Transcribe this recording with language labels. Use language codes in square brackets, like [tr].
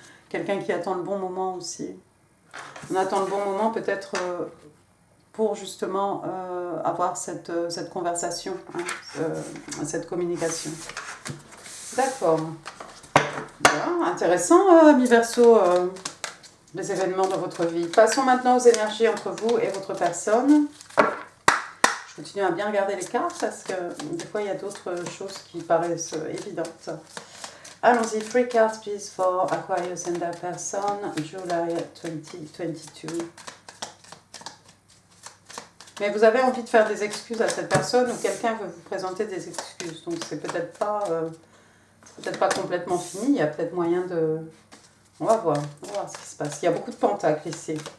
[fr] Quelqu'un qui attend le bon moment aussi. On attend le bon moment peut-être pour justement avoir cette conversation, hein, cette communication. D'accord. Bien, intéressant, ami Verseau, les événements dans votre vie. Passons maintenant aux énergies entre vous et votre personne. Je continue à bien regarder les cartes parce que des fois il y a d'autres choses qui paraissent évidentes. Allons-y, [en] 3 cards please for Aquarius and their person, July 2022. [fr] Mais vous avez envie de faire des excuses à cette personne ou quelqu'un veut vous présenter des excuses. Donc c'est peut-être pas complètement fini, il y a peut-être moyen de... On va voir ce qui se passe. Il y a beaucoup de pentacles ici.